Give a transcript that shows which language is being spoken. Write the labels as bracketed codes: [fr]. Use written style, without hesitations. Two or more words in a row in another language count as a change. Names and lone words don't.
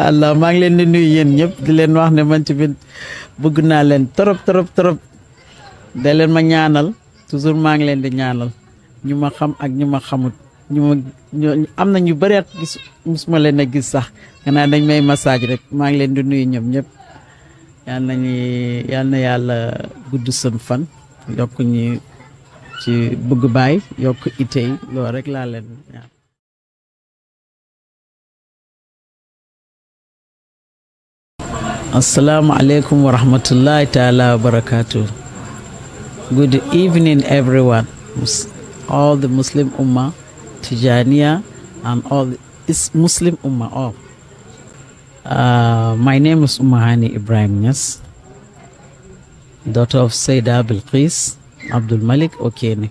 [wo] allah maa ngi leen di nuyu yéen ñëpp di leen wax ne man tamit bëgg naa leen trop da leen ma ñaanal toujours maa ngi leen di ñaanal ñu ma xam ak ñu ma xamut am na ñu bëri at gis musuma leen a gis sax xanaa dañ may massage rek maa ngi leen di nuyu ñoom ñëpp yal na yàlla gudd seen fan yokk ñi ci bëgg baay yokk ite yi loolu rek laa leen ñaan. [ar] السلام عليكم ورحمة الله تعالى وبركاته. [en] Good evening, everyone. All the Muslim Ummah, Tijaniya, and all the Muslim Ummah. All. My name is Ummuhani Ibrahim Niass, daughter of Seyda Bilqis Abdul Malik Okene.